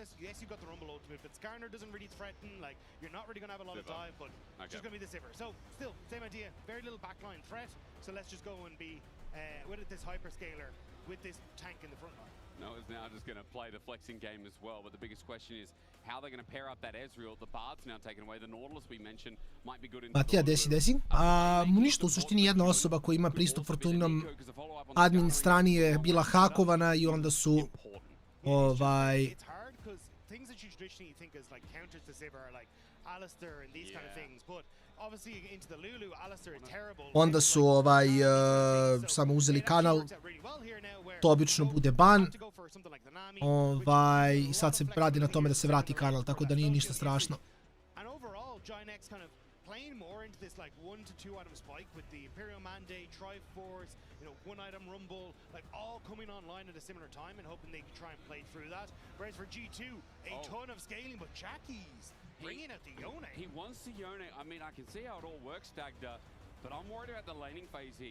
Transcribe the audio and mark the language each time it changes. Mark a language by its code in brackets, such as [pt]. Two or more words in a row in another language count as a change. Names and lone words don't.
[en] Yes, you've got the Rumble ultimate, but Skarner doesn't really threaten. Like, you're not really going to have a lot of dive, but it's just going to be the Sivir. So, still, same idea. Very little backline threat. So let's just go and be with this hyperscaler with this tank in the front line. No, it's now just going to play the flexing game as well, but the biggest question is how they're going to pair up that Ezreal. The Bard's now taken away. The Nautilus we mentioned might be good in... [sr] Matija, desi. Ništa, u suštini jedna osoba koja ima pristup Fortuninom admin strani je bila hakovana i onda su [en] things that you traditionally think as like counters to Sivir are like Alistair and these kind of things, but obviously into the Lulu, Alistair is terrible. [sr] Onda su samo uzeli kanal, to obično bude ban, i sad se radi na tome da se vrati kanal, tako da nije ništa strašno. [en] playing more into this like 1 to 2 item spike with the Imperial Mandate, Triforce, you know, 1 item Rumble, like all coming online at a similar time and hoping they can try and play through that. Whereas for G2, a ton of scaling, but Jackie's bringing out the Yone. He wants the Yone. I mean, I can see how it all works, Dagda, but I'm worried about the laning phase here.